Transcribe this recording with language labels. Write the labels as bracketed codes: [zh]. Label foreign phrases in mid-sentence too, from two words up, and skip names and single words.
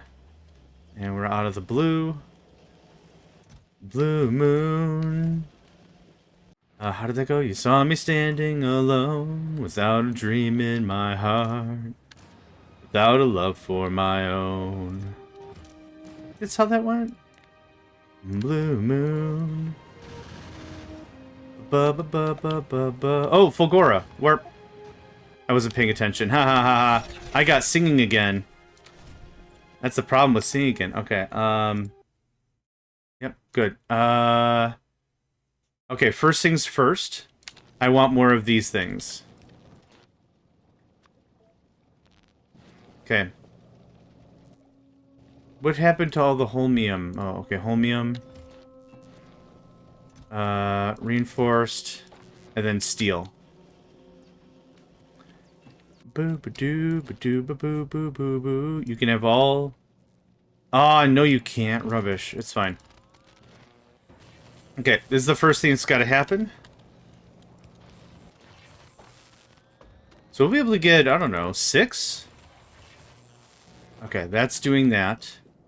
[en] And we're out of the blue. Blue moon. How did that go? You saw me standing alone, without a dream in my heart, without a love for my own. That's how that went? Blue moon. Ba-ba-ba-ba-ba-ba. Oh, Fulgora. Warp. I wasn't paying attention. Ha ha ha ha. I got singing again. That's the problem with singing again. Okay, Yep, good. Okay, first things first. I want more of these things. Okay. What happened to all the holmium? Oh, okay, holmium. Reinforced. And then steel. Boo-ba-doo, ba-doo-ba-boo, boo-boo-boo. You can have all... Oh, no you can't. Rubbish. It's fine. Okay, this is the first thing that's got to happen. So we'll be able to get, I don't know, 6? Okay, that's doing that.